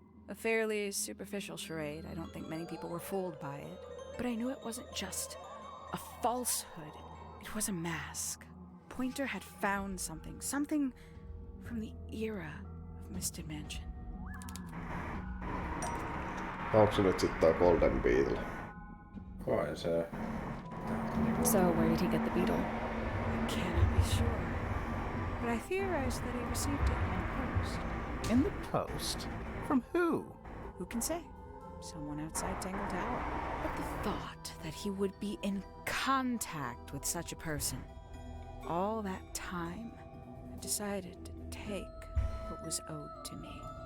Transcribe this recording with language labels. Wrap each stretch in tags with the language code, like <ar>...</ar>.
<en>A fairly superficial charade. I don't think many people were fooled by it. But I knew it wasn't just a falsehood. It was a mask. Pointer had found something from the era of Misted Mansion.</en> <fi>Onko se nyt sit toi Golden Beetle? Kai se.</fi> <en>So, where did he get the beetle? I cannot be sure. But I theorized that he received it in the post. In the post? From who? Who can say? Someone outside Tangled Tower. But the thought that he would be in contact with such a person, all that time, I decided to take what was owed to me.</en>